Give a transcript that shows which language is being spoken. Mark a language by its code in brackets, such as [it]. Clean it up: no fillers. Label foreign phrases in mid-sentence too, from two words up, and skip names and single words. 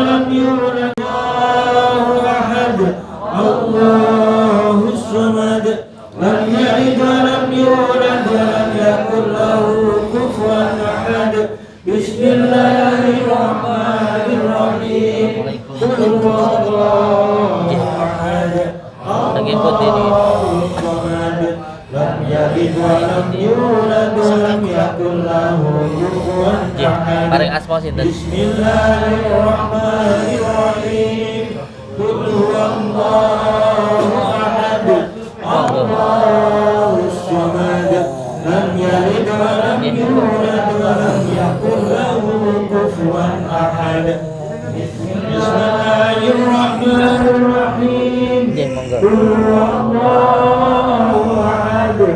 [ar] يولد الله أحد الله الصمد لم يلد ولم يولد ولم يكن له كفوا أحد بسم الله الرحمن الرحيم قل هو الله أحد الله الصمد لم يلد ولم يولد ولم يكن له كفوا أحد [jv] Bareng asma sinten? [ar] بسم الله الرحمن الرحيم قل هو الله أحد الله الصمد لم يلد ولم يولد ولم يكن له كفوا أحد بسم الله الرحمن الرحيم قل هو الله أحد